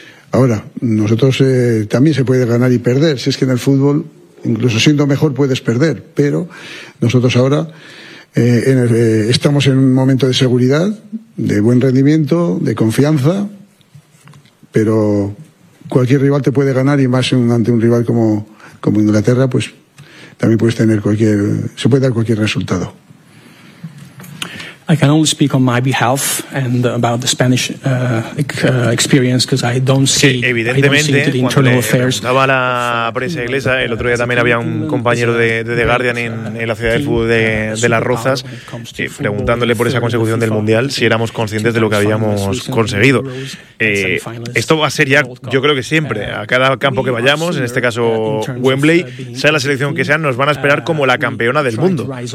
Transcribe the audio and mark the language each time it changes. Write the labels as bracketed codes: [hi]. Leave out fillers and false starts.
[es] Ahora, nosotros también se puede ganar y perder, si es que en el fútbol, incluso siendo mejor, puedes perder, pero nosotros ahora estamos en un momento de seguridad, de buen rendimiento, de confianza, pero cualquier rival te puede ganar, y más ante un rival como Inglaterra, pues también puedes tener se puede dar cualquier resultado. [en] I can only speak on my behalf and about the Spanish experience, because I don't see. [es] Sí, evidentemente, cuando estaba la prensa inglesa, el otro día también había un compañero de The Guardian en la ciudad del fútbol de Las Rozas, preguntándole por esa consecución del Mundial, si éramos conscientes de lo que habíamos conseguido. Esto va a ser ya, yo creo que siempre, a cada campo que vayamos, en este caso Wembley, sea la selección que sea, nos van a esperar como la campeona del mundo.